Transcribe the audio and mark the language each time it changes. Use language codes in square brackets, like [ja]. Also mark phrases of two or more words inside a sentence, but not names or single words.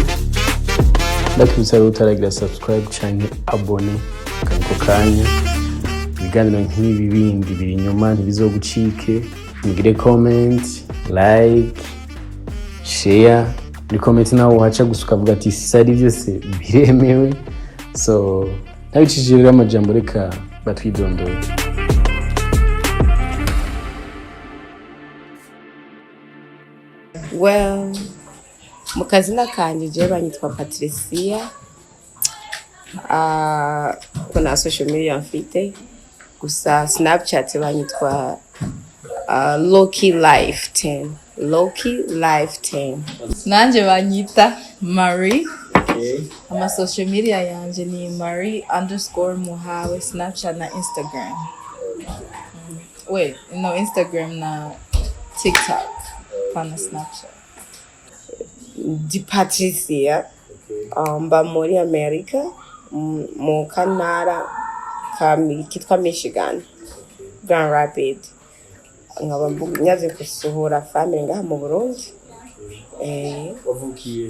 [rn] Ndakwibutsa utaragira subscribe cyangwa abone kanko kanya. Ibiganiro nk'ibi bindi biri inyuma ntibizogucike. Mugire [en] comment, like, share. [rn] Muri comment nawe uhaca gusuka avuga ati sari byose biremewe. So nabicishije amajambo reka batwidondora. Well, mu kazina kanje je banyitwa Patricia. Kuna [en] social media [rn] mfite gusa Snapchat banyitwa Loki Life 10. Loki Life 10. Nanje banyita Muri. Okay. Ama [en] social media [rn] yanje ni Muri_Muhawe, Snapchat na Instagram. [en] Wait, no, [rn] Instagram na TikTok. Pana Snapchat. Di Patricia. Mba muri America. Mu kanara kitwa Michigan. Grand Rapids. Nkaba nyaze kusuhura family ngaha mu Burundi. Wavukiye?